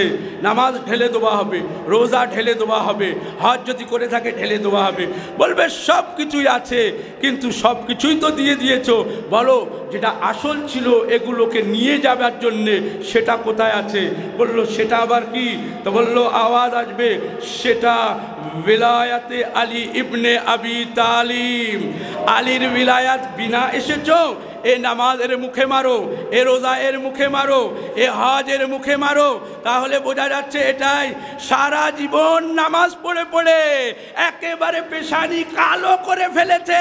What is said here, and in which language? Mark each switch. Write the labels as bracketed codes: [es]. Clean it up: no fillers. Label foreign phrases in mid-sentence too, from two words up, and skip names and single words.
[bn] নামাজ ঢেলে দেওয়া হবে, রোজা ঢেলে দেওয়া হবে, হজ যদি করে থাকে ঢেলে দেওয়া হবে। বলবে সব কিছুই আছে, কিন্তু সব কিছুই তো দিয়ে দিয়েছো, বলো যেটা আসল ছিল এগুলোকে নিয়ে যাবার জন্যে সেটা কোথায় আছে? বললো সেটা আবার কি? তো বললো আওয়াজ আসবে, সেটা [ar] ولاية علي ابن أبي طالم, [bn] আলীর বিলায়াত বিনা এসেছো, এ নামাজের মুখে মারো, এ রোজায়ের মুখে মারো, এ হজের মুখে মারো, তাহলে বোঝা যাচ্ছে এটাই। সারা জীবন নামাজ পড়ে পড়ে একেবারে পেশানি কালো করে ফেলেছে।